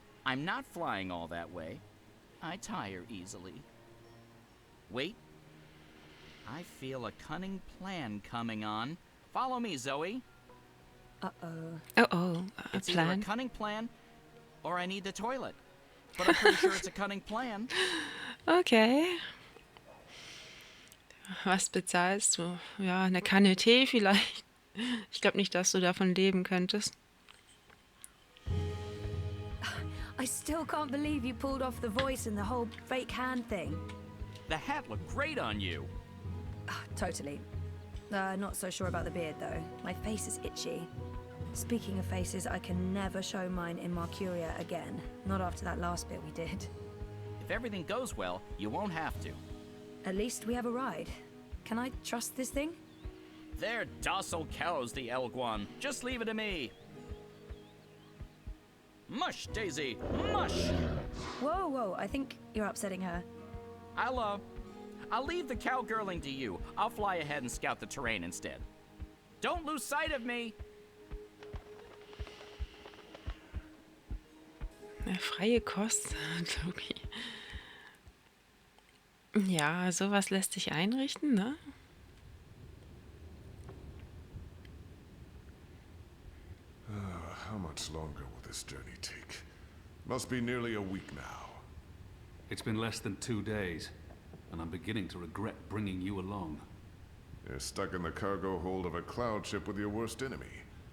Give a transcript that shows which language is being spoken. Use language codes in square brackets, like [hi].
[en] I'm not flying all that way. I tire easily. Wait. I feel a cunning plan coming on. Follow me, Zoe. Uh-oh. Uh-oh, a It's either a plan. cunning plan, or I need the toilet. But I'm pretty sure it's a cunning plan. Okay. [de] Was bezahlst du? Ja, eine Kanne Tee vielleicht. Ich glaube nicht, dass du davon leben könntest. [en] I still can't believe you pulled off the voice and the whole fake hand thing. The hat looked great on you. Totally. Not so sure about the beard, though. My face is itchy. Speaking of faces, I can never show mine in Mercuria again. Not after that last bit we did. If everything goes well, you won't have to. At least we have a ride. Can I trust this thing? They're docile cows, the Elguan. Just leave it to me. Mush, Daisy, mush! Whoa, whoa, I think you're upsetting her. I'll leave the cowgirling to you. I'll fly ahead and scout the terrain instead. Don't lose sight of me! [de] Freie Kost, Tobi. Ja, sowas lässt sich einrichten, ne? [en] How much longer will this journey take? Must be nearly a week now. It's been less than 2 days, and I'm beginning to regret bringing you along. You're stuck in the cargo hold of a cloud ship with your worst enemy.